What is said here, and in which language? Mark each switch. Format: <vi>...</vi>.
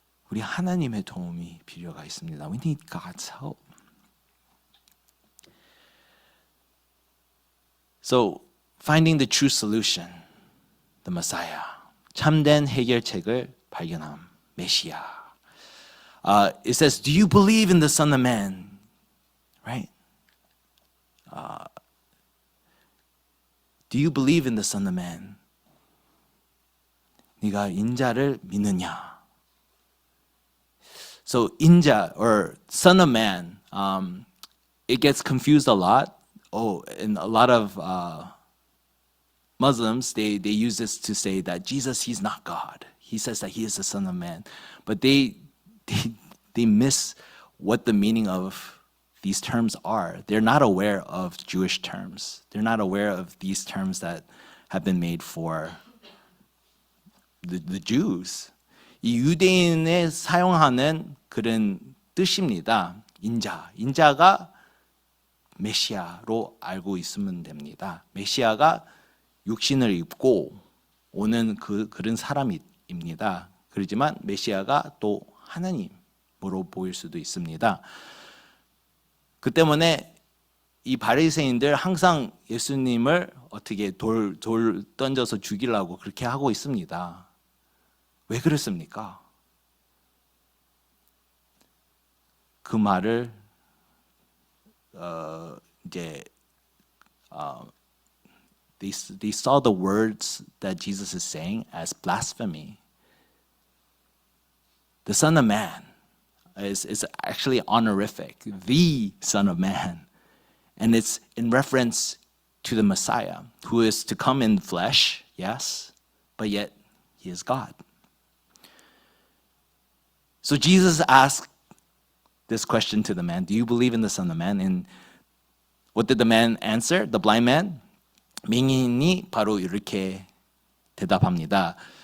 <ko>우리 하나님의 도움이 필요가 있습니다.</ko> <en>We need God's help. So, finding the true solution, the Messiah.</en> <ko>참된 해결책을 발견함, 메시아.</ko> <en>It says, do you believe in the Son of Man? Right? Do you believe in the Son of Man?</en> <ko>네가 인자를 믿느냐?</ko> <en>So 인자 or Son of Man, it gets confused a lot. And a lot of Muslims, they use this to say that Jesus, he's not God. He says that he is the Son of Man. But they miss what the meaning of these terms are. They're not aware of Jewish terms. They're not aware of these terms that have been made for the Jews.</en> <ko>이 유대인에 사용하는 그런 뜻입니다. 인자가 메시아로 알고 있으면 됩니다. 메시아가 육신을 입고 오는 그런 사람입니다. 그렇지만 메시아가 또 하나님으로 보일 수도 있습니다. 그 때문에 이 바리새인들 항상 예수님을 어떻게 돌 던져서 죽이려고 그렇게 하고 있습니다. 왜 그랬습니까? 그 말을</ko> <en>they saw the words that Jesus is saying as blasphemy. The Son of Man is actually honorific, the Son of Man. And it's in reference to the Messiah, who is to come in flesh, yes, but yet he is God. So Jesus asked this question to the man, do you believe in the Son of Man? And what did the man answer? The blind man?</en> <ko>맹인이 바로 이렇게 대답합니다.</ko>